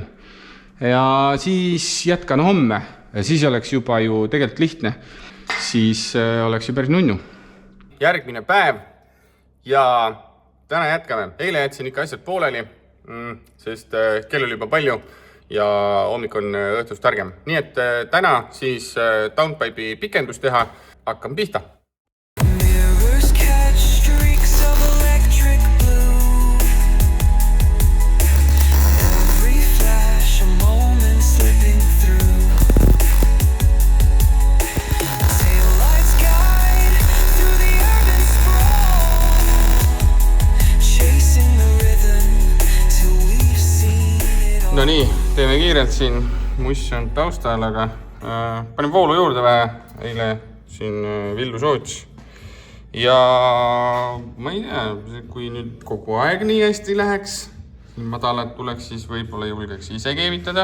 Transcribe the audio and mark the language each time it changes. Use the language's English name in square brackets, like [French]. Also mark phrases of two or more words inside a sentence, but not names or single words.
[Estonian] Ja siis jätkan homme, siis oleks juba ju tegelikult lihtne, siis oleks ju päris nunnu. Järgmine päev ja täna jätkame. Eile jätsin ikka asjad pooleli, sest kell oli juba palju ja hommik on õhtust targem. Nii et täna siis downpipe'i pikendus teha, hakkame pihta. [English] Mirrors catch streaks of electric blue. Every flash, a moment slipping through. Taillights guide through the urban sprawl, chasing the rhythm till we've seen it all. [Estonian] No nii, teeme kiirelt siin, muss on taustal, aga panen voolu juurde vähe, eile siin Villu Soots. Ja ma ei tea, kui nüüd kogu aeg nii hästi läheks, madalad tuleks, siis võib-olla julgeks ise keevitada.